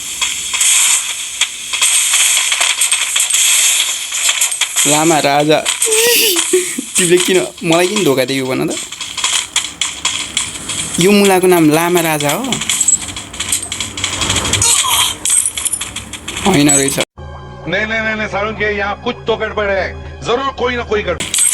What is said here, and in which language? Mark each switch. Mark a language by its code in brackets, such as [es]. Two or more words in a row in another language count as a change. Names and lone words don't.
[ne] लामा राजा तिमीले मलाई किन धोका दियो भन त? यो मुलाको नाम लामा राजा हो? होइन रहेछ। [hi] नहीं सारुण के यहाँ कुछ तो गड़बड़ है, जरूर कोई ना कोई गड़बड़।